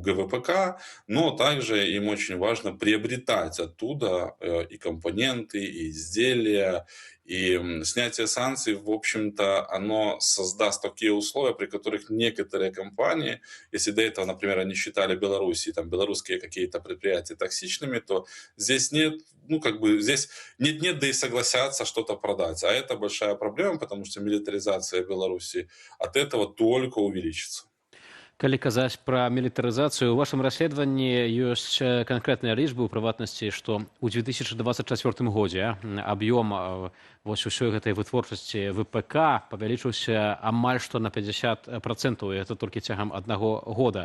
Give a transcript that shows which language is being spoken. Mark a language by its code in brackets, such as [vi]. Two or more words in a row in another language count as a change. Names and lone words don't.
[ru] ГВПК, но также им очень важно приобретать оттуда и компоненты, и изделия, и снятие санкций, в общем-то, оно создаст такие условия, при которых некоторые компании, если до этого, например, они считали Белоруссию, там, белорусские какие-то предприятия токсичными, то здесь нет, здесь нет-нет, да и согласятся что-то продать. А это большая проблема, потому что милитаризация Беларуси от этого только увеличится. [be] Калі казаць пра мілітарызацыю, у вашым расследаванні ёсць канкрэтныя лічбы, у прыватнасці, што ў 2024 годзе аб'ём вось усёй гэтай вытворчасці ВПК павялічыўся амаль што на 50%, і гэта толькі цягам аднаго года.